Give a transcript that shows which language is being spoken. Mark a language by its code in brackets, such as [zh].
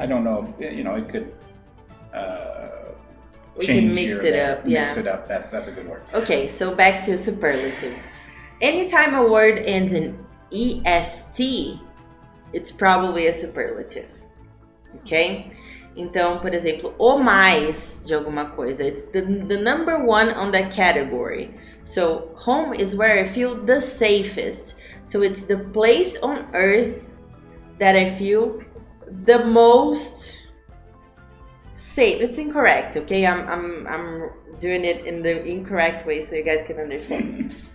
[en] I don't know if, it could we change can mix it up. Mix it up. That's a good word. Okay, so back to superlatives. Anytime a word ends in est, it's probably a superlative. Ok? [pt] Então, por exemplo, o mais de alguma coisa. [en] It's the number one on that category. So, home is where I feel the safest. So, it's the place on earth that I feel the most safe. It's incorrect, okay? I'm doing it in the incorrect way so you guys can understand.